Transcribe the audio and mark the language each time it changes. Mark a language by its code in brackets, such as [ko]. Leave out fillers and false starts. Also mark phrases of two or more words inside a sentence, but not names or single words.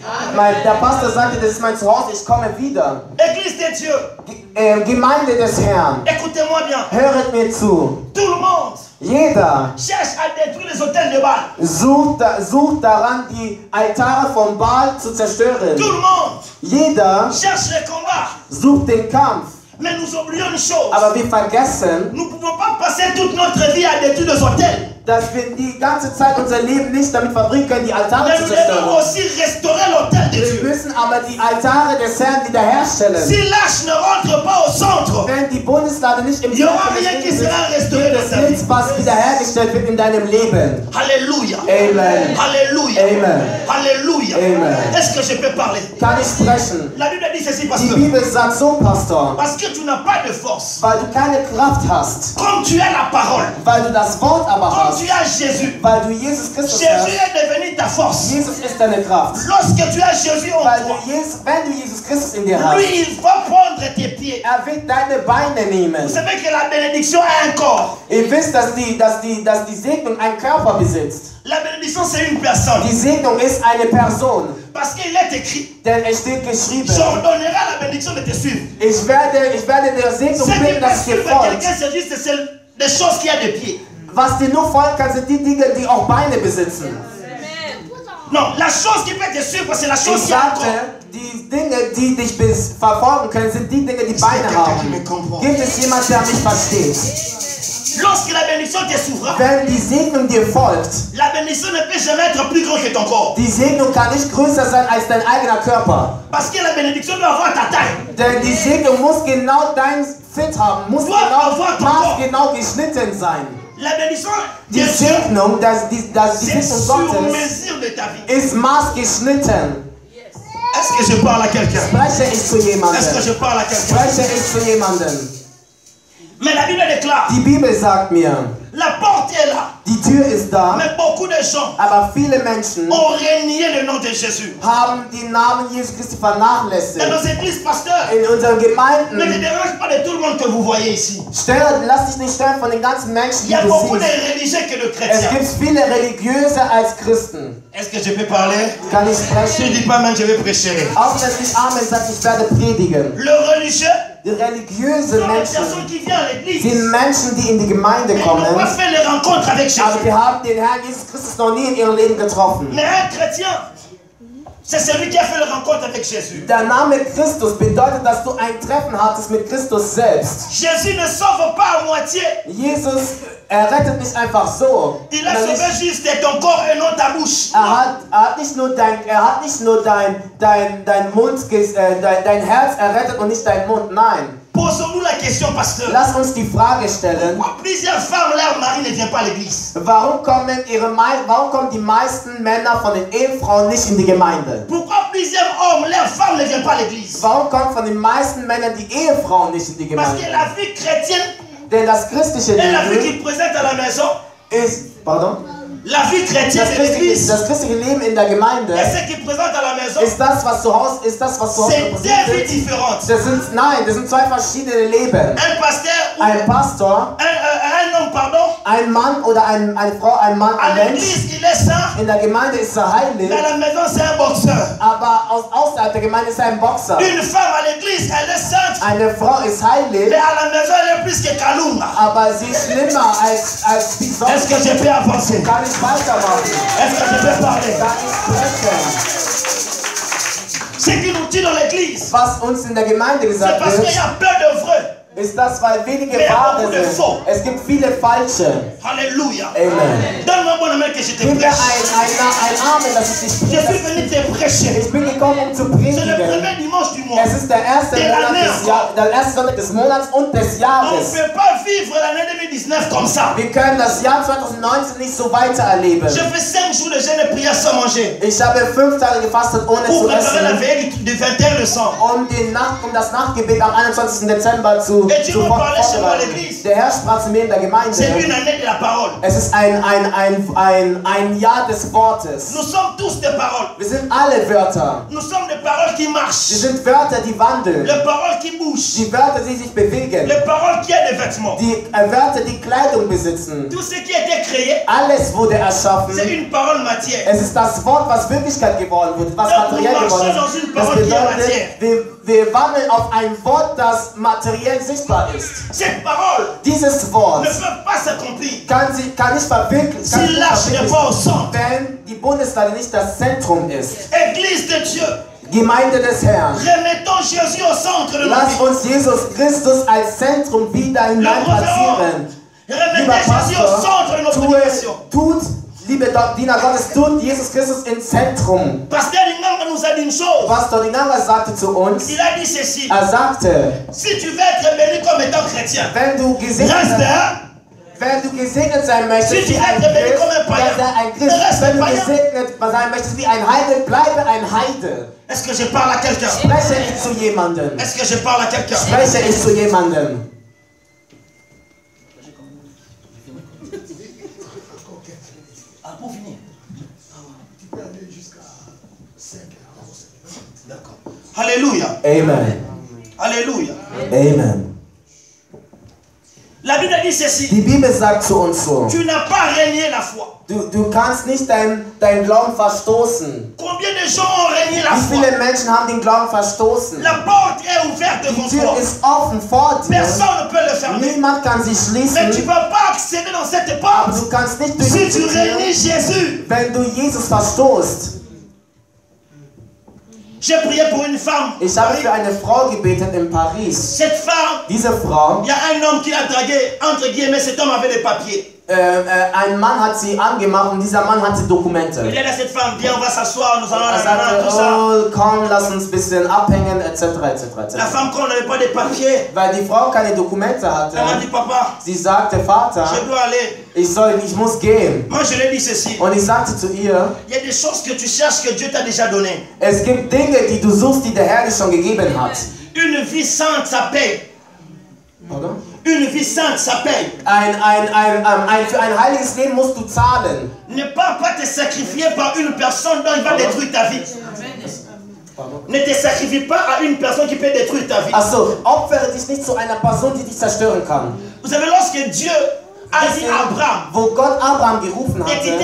[de] Der Pastor sagte, das ist mein Zuhause, ich komme wieder. [fr] Église de Dieu, [de] Gemeinde des Herrn, [fr] écoutez-moi bien. [de] höret mir zu. [fr] Tout le monde [de] Jeder [fr] cherche à détruire les autels de Baal. [de] Sucht daran, die Altare von Baal zu zerstören. [fr] Tout le monde [de] Jeder [fr] cherche le combat. [de] sucht den Kampf. [fr] Mais nous oublions une chose. [de] Aber wir vergessen, [fr] Nous ne pouvons pas passer toute notre vie à détruire les autels. [de] dass wir die ganze Zeit unser Leben nicht damit verbringen können, die Altare [fr] Mais [de] zu [fr] nous devons [de] zerstören. [fr] aussi restaurer l'autel de [de] Wir [fr] Dieu. [de] müssen aber die Altare des Herrn wiederherstellen. [fr] Si l'arche ne rentre pas au centre, [de] Wenn die Bundeslade nicht im [fr] il n'y aura [de] Zentrum [fr] rien qui [de] ist, [fr] sera restauré [de] gibt [fr] dans [de] es [fr] ta vie. [de] nichts, was wiederhergestellt wird in deinem Leben. [fr] Alléluia. [de] Amen. [fr] Alléluia. [de] Amen. [fr] Alléluia. [de] Amen. [fr] Est-ce que je peux parler? [de] Kann ich sprechen? [fr] La Bible dit ceci, [de] Die [fr] pasteur. [de] Bibel sagt so, Pastor, [fr] Parce que tu n'as pas de force. [de] weil du keine Kraft hast, [fr] Comme tu as la parole. [de] weil du das Wort aber [fr] Comme [de] hast, [fr] tu as Jésus. [de] weil du Jesus Christus [fr] Jésus [de] hast. [fr] est devenu ta force. [de] Jesus ist deine Kraft. [fr] Lorsque tu as Jésus en [de] Weil [fr] toi, [de] wenn du Jesus Christus in dir hast, [fr] lui, il va prendre tes pieds. [de] wird deine Beine [fr] Vous [de] nehmen. [fr] savez que la bénédiction a un corps. [de] Ihr wisst, dass die Segnung einen Körper besitzt. [fr] La bénédiction, c'est une personne. [de] Die Segnung ist eine Person. [fr] Parce qu'il est écrit, [de] Denn es steht geschrieben, [fr] j'ordonnerai à la bénédiction de te suivre. [de] ich werde der Segnung [fr] Ce qui [de] bringen, [fr] peut [de] dass dir [fr] suivre [de] folgt. [fr] quelqu'un, c'est juste des choses qui a des pieds. [de] Was dir nur folgen kann, sind die Dinge, die auch Beine besitzen. [fr] Non, la chose qui peut te suivre, c'est la chose [de] Ich [fr] qui a un corps. [de] sagte, die Dinge, die dich verfolgen können, sind die Dinge, die Beine haben. Gibt es jemand, der mich versteht? [fr] Lorsque la bénédiction te suivra, [de] Wenn die Segnung dir folgt, [fr] la bénédiction ne peut jamais être plus grande que ton corps. [de] die Segnung kann nicht größer sein als dein eigener Körper. [fr] Parce que la bénédiction doit avoir ta taille. [de] Denn die Segnung muss genau dein Fit haben, muss maßgenau geschnitten sein. [fr] La bénédiction, [de] Die Segnung, die [fr] c'est [de] Segnung [fr] sur [de] Gottes [fr] mesure de ta vie. [de] ist maßgeschnitten. [fr] Est-ce que je parle à quelqu'un? [de] Spreche ich zu [fr] Est-ce que [de] jemandem? [fr] je parle à quelqu'un? [de] Spreche ich zu jemandem? [fr] Mais la Bible déclare, [de] Die Bibel sagt mir, [fr] la porte est là. [de] die Tür ist da, [fr] Mais beaucoup de gens [de] aber viele Menschen [fr] ont renié le nom de Jésus. [de] haben den Namen Jesus Christi [fr] Dans [de] vernachlässigt. [fr] nos églises, pasteur, [de] In unseren [fr] ne te [de] Gemeinden, [fr] dérange pas de tout le monde que vous voyez ici. [de] lass dich nicht stellen von den ganzen Menschen, [fr] Il [de] die [fr] y a [de] du [fr] beaucoup de [de] siehst. [fr] religieux que de [de] Es [fr] chrétiens. [de] gibt viele Religiöse als Christen. [fr] Est-ce que je peux parler? [de] Kann ich [fr] Si je ne [de] sprechen? [fr] dis pas même, je vais prêcher. [de] Auch wenn es nicht Amen sagt, ich werde predigen. [fr] Le religieux [de] Die religiöse [fr] sont les [de] Menschen [fr] personnes qui viennent à l'église. [de] sind Menschen, die in die Gemeinde [fr] Mais ils [de] kommen, [fr] n'ont pas fait les rencontres avec Jésus. [de] aber die haben den Herrn Jesus Christus noch nie in ihrem Leben getroffen. [fr] Mais un chrétien, c'est celui qui a fait les rencontres avec Jésus. [de] Der Name Christus bedeutet, dass du ein Treffen hattest mit Christus selbst. [fr] Jésus ne sauve pas à moitié. [de] Jesus rettet nicht einfach so. [fr] Il a sauvé juste ton corps et non ta bouche. [de] Er hat nicht nur dein Mund, dein Herz errettet und nicht dein Mund. Nein. [fr] Posons-nous la question, pasteur. [de] Lass uns die Frage stellen. [fr] Pourquoi plusieurs femmes, leur mari ne vient pas à l'église? [de] Warum kommen die meisten Männer von den Ehefrauen nicht in die Gemeinde? [fr] Pourquoi plusieurs hommes, leurs femmes ne viennent pas à l'église? [de] Warum kommen von den meisten Männern die Ehefrauen nicht in die [fr] Parce que [de] Gemeinde? [fr] la vie chrétienne [de] Denn das christliche [fr] est la vie [de] Leben [fr] qu'ils présentent à la maison. [de] ist, pardon? [fr] La vie chrétienne de l'église [de] Das christliche Leben in der Gemeinde [fr] et ce qu'ils présentent à la maison, [de] ist das, was zu Hause [fr] c'est deux vies [de] wird. [fr] différentes. [de] Das sind zwei verschiedene Leben. [fr] Un pasteur, [de] Ein Pastor, [fr] un homme, pardon, [de] ein Mann oder eine Frau, ein Mann, [fr] à [de] ein Mensch. [fr] l'église, il est saint, [de] In der Gemeinde ist er heilig, [fr] mais à la maison, c'est un boxeur. [de] aber außerhalb der Gemeinde ist er ein Boxer. [fr] Une femme à l'église, elle est sainte, [de] Eine Frau ist heilig, [fr] mais à la maison, elle est plus que Kalunga. [de] aber sie ist schlimmer als die Sonne. [fr] Est-ce que je peux avancer? [de] Kann ich weitermachen? [fr] Est-ce que je peux parler? [de] Kann ich sprechen? [fr] Ce qui nous tue dans l'église, [de] Was uns in der Gemeinde [fr] c'est [de] gesagt [fr] parce qu'il y [de] wird, [fr] a peu de vrais. [de] ist das, weil wenige [fr] Mais [de] wahre [fr] beaucoup de [de] sind. [fr] faux. [de] Es gibt viele falsche. [fr] Alléluia. [de] Amen. [fr] Donne-moi un bon amen que je te [de] Gib mir [fr] prêche. [de] ein Amen, dass ich dich [fr] Je suis [de] predige. [fr] venu te prêcher. [de] Ich bin gekommen, um zu [fr] C'est le [de] predigen. [fr] premier dimanche du mois. [de] Es ist der erste Sonntag des Monats und des [fr] On ne [de] Jahres. [fr] peut pas vivre l'année 2019 comme ça. [de] Wir können das Jahr 2019 nicht so weitererleben. [fr] Je fais 5 jours de jeûne et prière sans manger. [de] Ich habe 5 Tage gefastet, ohne [fr] Pour [de] zu [fr] préparer la [de] essen, [fr] veille du 21 décembre. [de] um das Nachtgebet am 21. Dezember zu [fr] Et Dieu me parlait chez moi à [de] vorbereiten. [fr] l'église. [de] Der Herr sprach zu mir in der Gemeinde. [fr] C'est une année de la parole. [de] Es ist ein Jahr des Wortes. [fr] Nous sommes tous des paroles. [de] Wir sind alle Wörter. [fr] Nous sommes des paroles qui marchent. [de] Sie sind Wörter, die wandeln. [fr] Les paroles qui bougent. [de] Die Wörter, die sich bewegen. [fr] Les paroles qui ont des vêtements. [de] Die Wörter, die Kleidung besitzen. [fr] Tout ce qui a été créé, [de] Alles wurde erschaffen. [fr] c'est une parole matière. [de] Es ist das Wort, was Wirklichkeit geworden wird, was materiell geworden ist. Das bedeutet, wir wandeln auf ein Wort, das materiell sichtbar ist. [fr] Cette parole [de] Dieses Wort [fr] ne peut pas s'accomplir [de] kann nicht verwirklichen, [fr] si l'arche n'est pas au centre. [de] wenn die Bundeslade nicht das Zentrum ist. [fr] Église de Dieu. [de] Gemeinde des Herrn. [fr] Remettons Jésus au centre de nos [de] Lass [fr] vies. [de] uns Jesus Christus als Zentrum wieder hinein platzieren. Lieber [fr] Remettez Jésus au centre de nos prédications. [de] tut, liebe Diener Gottes, tut Jesus Christus ins Zentrum. [fr] Pasteur Linganga nous a dit une chose. [de] Pastor Dinanga sagte zu uns, [fr] Il a dit ceci. [de] er sagte, [fr] Si tu veux être béni comme étant chrétien, [de] wenn du gesegnet sein möchtest, [fr] Si tu [de] wie ein [fr] es béni [de] Christ, [fr] comme un païen, [de] dann sei ein Christ. [fr] reste [de] Wenn du [fr] païen. [de] gesegnet sein möchtest wie ein Heide, bleibe ein Heide. [fr] est-ce que je parle à quelqu'un? [de] Spreche ich zu jemandem. [fr] Est-ce que je parle à quelqu'un? [de] Spreche ich zu jemandem. [fr] Pour finir. Tu peux aller jusqu'à 5 heures. D'accord. Alléluia. [de] Amen. [fr] Alléluia. [de] Amen. [fr] La Bible dit ceci. [de] Die Bibel sagt zu uns so, [fr] Tu n'as pas régné la foi. [de] du kannst nicht dein Glauben verstoßen. [fr] Combien de gens ont régné la [de] Wie [fr] foi? [de] viele Menschen haben den Glauben verstoßen? [fr] La porte est ouverte [de] Die [fr] devant [de] Tür [fr] toi. [de] ist offen vor dir. [fr] Personne ne peut le fermer. [de] Niemand kann sie [fr] Mais tu ne [de] schließen, [fr] peux pas accéder dans cette [de] aber [fr] porte [de] du kannst nicht durch [fr] si [de] diese [fr] tu [de] Tür, [fr] régnes Jésus. [de] wenn du Jesus verstoßt. [fr] J'ai prié pour une femme. [de] Ich habe für eine Frau gebetet in Paris. [fr] Cette femme, [de] Diese Frau, [fr] il y a un homme qui l'a dragué. Entre guillemets, cet homme avait des papiers. [de] ein Mann hat sie angemacht und dieser Mann hatte Dokumente. [fr] Il dit à cette femme, viens, on va s'asseoir, nous allons [de] Er [fr] nanana, tout [de] sagte, [fr] ça. [de] oh, komm, lass uns ein bisschen abhängen, [fr] etc., etc., La etc. femme, quand on n'avait pas de papiers, [de] Weil die Frau keine Dokumente hatte, [fr] elle m'a dit, papa, [de] sie sagte, Vater, [fr] je dois aller. [de] ich muss gehen. [fr] Moi, je lui ai dit ceci. [de] Und ich sagte zu ihr, [fr] Il y a des choses que tu cherches que Dieu t'a déjà données. [de] es gibt Dinge, die du suchst, die der Herr dir schon gegeben hat. [fr] Une vie sainte, ça paye. [de] Oder? [fr] Une vie sainte, ça paye. [de] Für ein heiliges Leben musst du zahlen. [fr] Ne pars pas te sacrifier par une personne dont il va détruire ta vie. Ne te sacrifie pas à une personne qui peut détruire ta vie. [de] Also, opfere dich nicht zu einer Person, die dich zerstören kann. [fr] Vous savez, lorsque Dieu a dit à Abraham [de] Wo Gott Abraham gerufen [fr] de quitter